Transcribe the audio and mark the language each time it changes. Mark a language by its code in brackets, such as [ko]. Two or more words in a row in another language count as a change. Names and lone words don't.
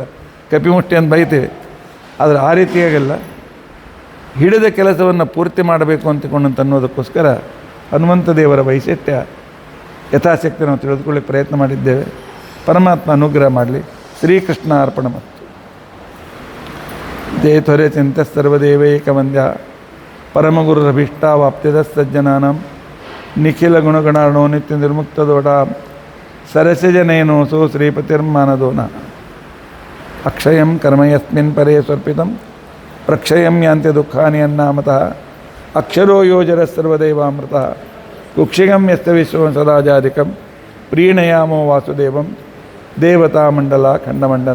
[kn] ಕಪಿಮುಷ್ಟಿ ಅಂತ ಬೈತೀವಿ, ಆದರೆ ಆ ರೀತಿಯಾಗಿಲ್ಲ. ಹಿಡಿದ ಕೆಲಸವನ್ನು ಪೂರ್ತಿ ಮಾಡಬೇಕು ಅಂತಕೊಂಡಂತ ಅನ್ನೋದಕ್ಕೋಸ್ಕರ ಹನುಮಂತ ದೇವರ ವೈಶಿಷ್ಟ್ಯ ಯಥಾಶಕ್ತಿ ನಾವು ತಿಳಿದುಕೊಳ್ಳಿಕ್ಕೆ ಪ್ರಯತ್ನ ಮಾಡಿದ್ದೇವೆ. ಪರಮಾತ್ಮ ಅನುಗ್ರಹ ಮಾಡಲಿ. [sa] ಶ್ರೀಕೃಷ್ಣ ಅರ್ಪಣಮಸ್ತು. ಜಯತ್ವರೆ ಚಿಂತ ಸರ್ವದೇವೈಕವಂದ್ಯ ಪರಮಗುರುರಭೀಷ್ಟಾವಾಪ್ತಿದ ಸಜ್ಜನಾನಂ ನಿಖಿಲ ಗುಣಗಣಾರ್ಣೋ ನಿತ್ಯ ನಿರ್ಮುಕ್ತದೋಡ ಸರಸಜನೇನೋಸೋ ಶ್ರೀಪತಿರ್ಮಾನದೋನ ಅಕ್ಷಯಂ ಕರ್ಮಯಸ್ಮಿನ್ ಪರೇ ಸ್ವರ್ಪಿತಂ ಪ್ರಕ್ಷಯಂ ಯಾಂತ್ಯ ದುಃಖಾನಿ ಅನ್ನಾಮತಃ ಅಕ್ಷರೋ ಯೋಜರ ಸರ್ವದೈವಾಮೃತ ಕುಕ್ಷಿಗಂ ಯಸ್ತ ವಿಶ್ವಂ ಸದಾಜಾಧಿಕಂ ಪ್ರೀಣಯಾಮೋ ವಾಸುದೇವಂ ದೇವತಾಮಂಡಲ ಖಂಡಮಂಡನಂ.